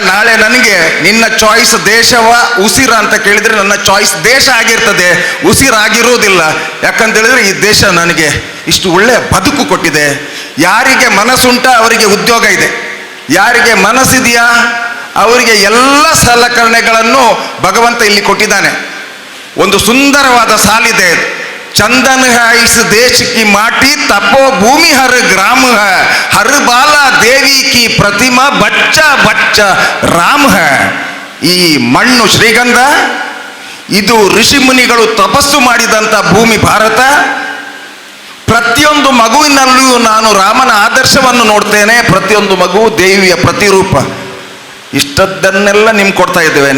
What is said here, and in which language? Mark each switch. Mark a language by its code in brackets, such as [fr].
[kn] ನಾಳೆ ನನಗೆ ನಿನ್ನ ಚಾಯ್ಸ್ ದೇಶವ ಉಸಿರ ಅಂತ ಕೇಳಿದ್ರೆ ನನ್ನ ಚಾಯ್ಸ್ ದೇಶ ಆಗಿರ್ತದೆ, ಉಸಿರಾಗಿರೋದಿಲ್ಲ. ಯಾಕಂತ ಹೇಳಿದ್ರೆ ಈ ದೇಶ ನನಗೆ ಇಷ್ಟು ಒಳ್ಳೆಯ ಬದುಕು ಕೊಟ್ಟಿದೆ. ಯಾರಿಗೆ ಮನಸ್ಸುಂಟ ಅವರಿಗೆ ಉದ್ಯೋಗ ಇದೆ, ಯಾರಿಗೆ ಮನಸ್ಸಿದೆಯಾ ಅವರಿಗೆ ಎಲ್ಲ ಸಲಕರಣೆಗಳನ್ನು ಭಗವಂತ ಇಲ್ಲಿ ಕೊಟ್ಟಿದ್ದಾನೆ. ಒಂದು ಸುಂದರವಾದ ಸಾಲಿದೆ, [hi] चंदन है इस देश की माटी, तपो भूमि हर ग्राम है, हर बाला देवी की प्रतिमा, बच्चा बच्चा राम है. [kn] ಈ ಮಣ್ಣು ಶ್ರೀಗಂಧ, ಇದು ಋಷಿ ಮುನಿಗಳು ತಪಸ್ಸು ಮಾಡಿದಂಥ ಭೂಮಿ ಭಾರತ. ಪ್ರತಿಯೊಂದು ಮಗುವಿನಲ್ಲಿಯೂ ನಾನು ರಾಮನ ಆದರ್ಶವನ್ನು ನೋಡ್ತೇನೆ. ಪ್ರತಿಯೊಂದು ಮಗು ದೇವಿಯ ಪ್ರತಿರೂಪ. ಇಷ್ಟದ್ದನ್ನೆಲ್ಲ ನಿಮ್ಗೆ ಕೊಡ್ತಾ ಇದ್ದೇವೆ.